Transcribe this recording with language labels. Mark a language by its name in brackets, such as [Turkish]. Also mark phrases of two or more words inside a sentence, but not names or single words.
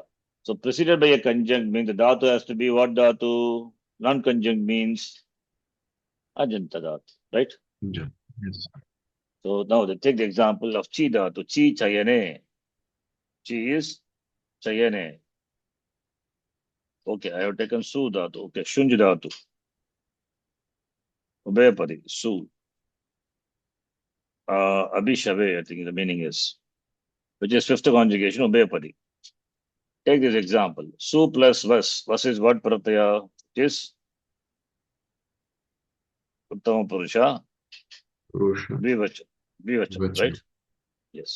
[English] So preceded by a conjunct means the dhatu has to be what dhatu? Non-conjunct means [Sanskrit] Ajanta dhatu, [English] right? Yeah. Yes. So now they take the example of Chi dhatu. [Sanskrit] Chi chayane. [English] Chi is chayane. Okay, I have taken Su dhatu. Okay, [Sanskrit] Shunj dhatu. Ubhayapadi, [English] Su. Abhishave, I think the meaning is, which is fifth conjugation, Ubhayapadi. Take this example. Su plus Vas. Vas is what Pratyaya? It is [Sanskrit] Uttama Purusha. [English] Purusha. Dvivachana, right? Yes.